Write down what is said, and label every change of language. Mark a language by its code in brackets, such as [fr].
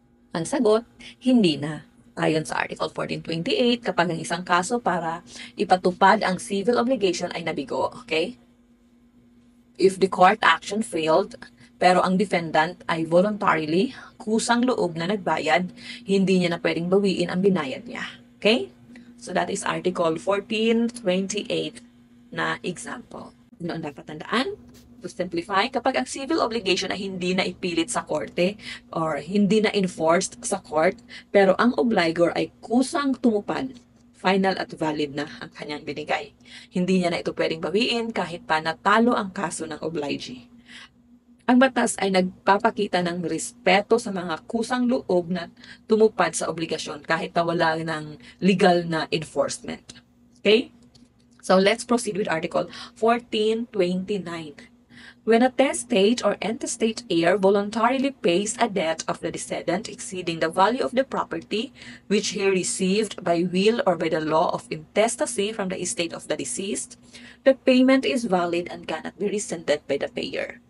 [tl] Ang sagot, hindi na. Ayon sa Article 1428, kapag ang isang kaso para ipatupad ang civil obligation ay nabigo, okay? [en] If the court action failed, [tl] pero ang defendant ay voluntarily, kusang loob na nagbayad, hindi niya na pwedeng bawiin ang binayad niya. [en] Okay? So that is Article 1428 na example. [tl] Ano ang dapat tandaan? [en] To simplify, [tl] kapag ang civil obligation ay hindi na ipilit sa korte or hindi na enforced sa court, pero ang obligor ay kusang tumupad, final at valid na ang kanyang binigay. Hindi niya na ito pwedeng bawiin kahit pa natalo ang kaso ng obligee. Ang batas ay nagpapakita ng respeto sa mga kusang loob na tumupad sa obligasyon kahit na wala ng legal na enforcement. [en] Okay? So let's proceed with Article 1429. When a testate or intestate heir voluntarily pays a debt of the decedent exceeding the value of the property which he received by will or by the law of intestacy from the estate of the deceased, the payment is valid and cannot be rescinded by the payer.